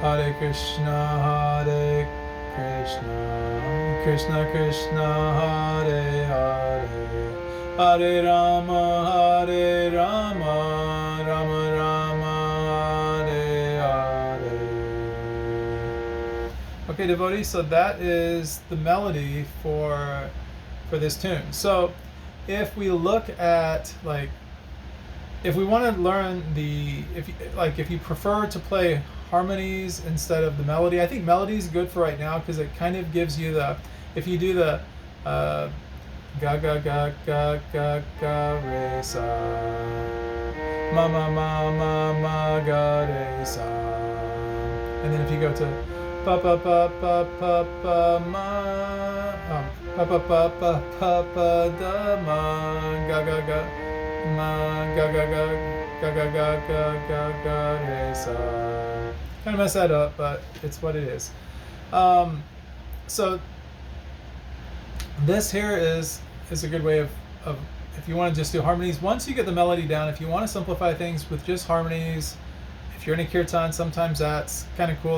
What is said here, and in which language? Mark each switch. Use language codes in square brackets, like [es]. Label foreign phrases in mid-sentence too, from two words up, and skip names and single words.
[sa] Hare Krishna, Krishna Krishna, Hare Hare, Hare Rama, Rama Rama, Hare Hare. [en] Okay, devotees, so that is the melody for this tune. So if we look at, like, if we want to learn if you prefer to play harmonies instead of the melody, I think melody is good for right now because it kind of gives you if you do the ga ga ga ga ga ga re sa, ma ma ma ma ma ga re sa, and then if you go to pa pa pa pa pa pa ma, pa pa pa pa pa pa da ma ga ga ga ma ga ga ga ga ga ga ga ga ga re sa. Kind of mess that up, but it's what it is. So this here is a good way of if you want to just do harmonies. Once you get the melody down, if you want to simplify things with just harmonies, if you're in a kīrtan, sometimes that's kind of cool.